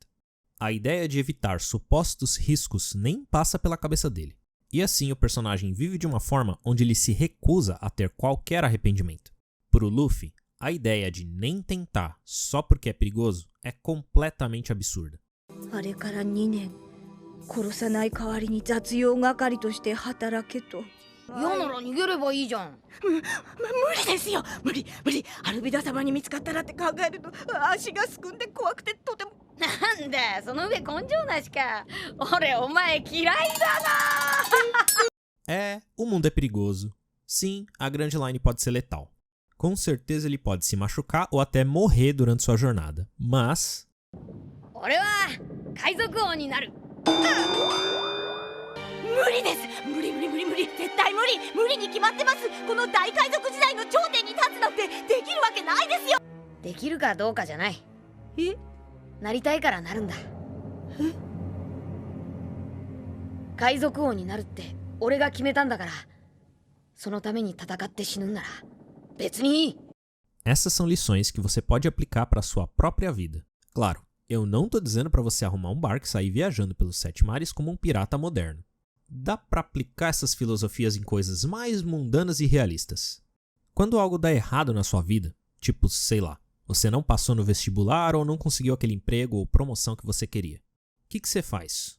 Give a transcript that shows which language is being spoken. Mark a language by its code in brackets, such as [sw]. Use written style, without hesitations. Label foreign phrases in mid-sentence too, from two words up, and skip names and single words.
[pt] A ideia de evitar supostos riscos nem passa pela cabeça dele. E assim o personagem vive de uma forma onde ele se recusa a ter qualquer arrependimento. Pro Luffy, a ideia de nem tentar só porque é perigoso é completamente absurda. [ja] 殺さない代わりに雑用係として働けと。嫌なら逃げればいいじゃん。無理ですよ。無理。アルビダ様に見つかったらって考えると足がすくんで怖くてとても。なんだ、その上根性なしか。俺お前嫌いだな。 [pt] O mundo é perigoso. Sim, a Grand Line pode ser letal. Com certeza ele pode se machucar ou até morrer durante sua jornada. Mas... [ja] 俺は海賊王になる。無理です。無理。絶対無理に決まってます。この大海賊時代の頂点に立つなんてできるわけないですよ。できるかどうかじゃない。なりたいからなるんだ。海賊王になるって俺が決めたんだから、そのために戦って死ぬんなら別にいい。 [pt] Essas são lições que você pode aplicar para sua própria vida. Claro, eu não tô dizendo para você arrumar um barco e sair viajando pelos 7 mares como um pirata moderno. Dá para aplicar essas filosofias em coisas mais mundanas e realistas. Quando algo dá errado na sua vida, tipo, sei lá, você não passou no vestibular ou não conseguiu aquele emprego ou promoção que você queria, o que você faz?